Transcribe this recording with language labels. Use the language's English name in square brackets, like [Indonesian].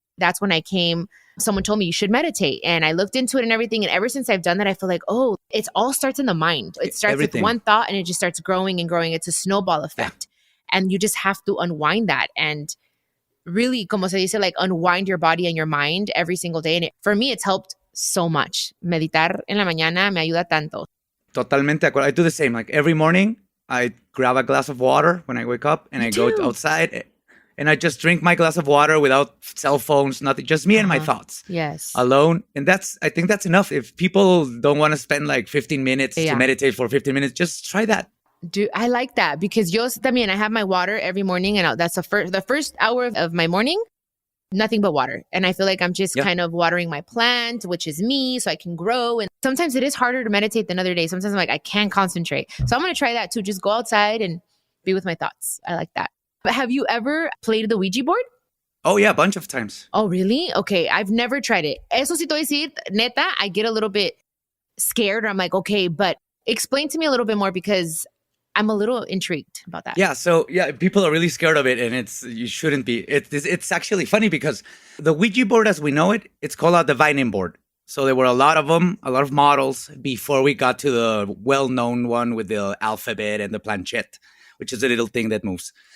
[English] That's when someone told me you should meditate, and I looked into it and everything. And ever since I've done that, I feel like, oh, it all starts in the mind. It starts with one thought and it just starts growing and growing. It's a snowball effect. And you just have to unwind that and really, [Spanish] como se dice, [English] like unwind your body and your mind every single day. And for me, it's helped so much. [Spanish] Meditar en la mañana me ayuda tanto. Totalmente de acuerdo. [English] I do the same. Like every morning, I grab a glass of water when I wake up, and I go outside and I just drink my glass of water without cell phones, nothing, just me and my thoughts. Yes. Alone. And I think that's enough. If people don't want to spend like 15 minutes to meditate for 15 minutes, just try that. Dude, I like that, because [Spanish] yo también, [English] I have my water every morning, and that's the first hour of my morning, nothing but water. And I feel like I'm just kind of watering my plant, which is me, so I can grow. And sometimes it is harder to meditate than other days. Sometimes I'm like, I can't concentrate. So I'm going to try that too. Just go outside and be with my thoughts. I like that. But have you ever played the Ouija board? Oh, yeah, a bunch of times. Oh, really? Okay, I've never tried it. [Spanish] Eso sí te voy a decir, neta, [English] I get a little bit scared. I'm like, okay, but explain to me a little bit more, because I'm a little intrigued about that. Yeah, so people are really scared of it, and you shouldn't be. It's actually funny, because the Ouija board as we know it, it's called a divining board. So there were a lot of them, a lot of models before we got to the well-known one with the alphabet and the planchette, which is a little thing that moves.